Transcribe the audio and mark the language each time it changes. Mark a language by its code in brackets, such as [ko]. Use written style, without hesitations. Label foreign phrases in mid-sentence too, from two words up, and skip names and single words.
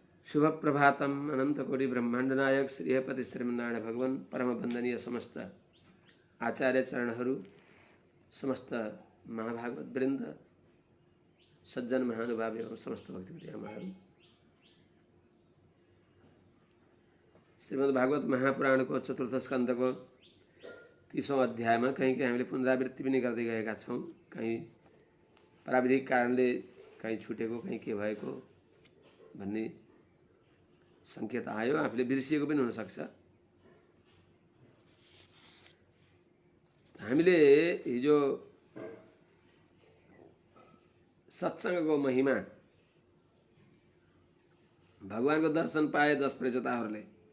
[ne] शुभ प्रभातम अनंत कोटि ब्रह्मांड नायक श्रीपति श्रीमन्नारायण भगवान परम वंदनीय समस्त आचार्य चरणहरू, समस्त महाभागवत वृन्द, सज्जन महानुभाव एवं समस्त भक्ति आमाहरू। श्रीमद् भागवत महापुराण को चतुर्थ स्कंद को 30औं अध्यायमा कहीं हामीले पुनरावृत्ति पनि गर्दै गएका छौं। कहीं प्राविधिक कारणले कहीं छुटेको, कहीं के भएको भन्ने संकेत आयो। आफूले बिर्सिएको पनि हुन सक्छ। हामीले हिजो सत्संगको महिमा, भगवानको दर्शन पाए 10 प्रजेताहरूले।